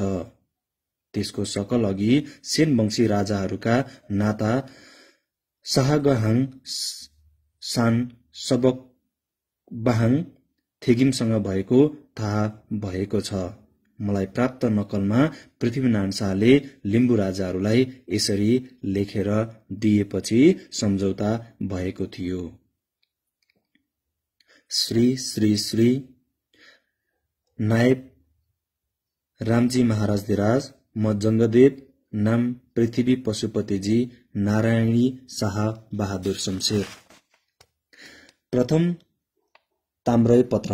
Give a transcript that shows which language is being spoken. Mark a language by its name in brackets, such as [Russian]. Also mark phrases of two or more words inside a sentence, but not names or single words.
[Nepali] त्यसको सकल अघि सेन वंशी राजाहरूका नाता शाहगहाङ सान सबकबाहाङ थेगिमसँग भएको थाहा भएको छ। मलाई प्राप्त नक्कलमा पृथ्वीनारायण शाहले लिम्बू राजाहरूलाई यसरी लेखेर दिएपछि सम्झौता भएको थियो। श्री श्री श्री नायब रामजी महाराज धिराज, म जंगदेव नाम पृथ्वी पशुपतिजी नारायणी शाह बहादुर शमशेर। प्रथम ताम्रय पत्र।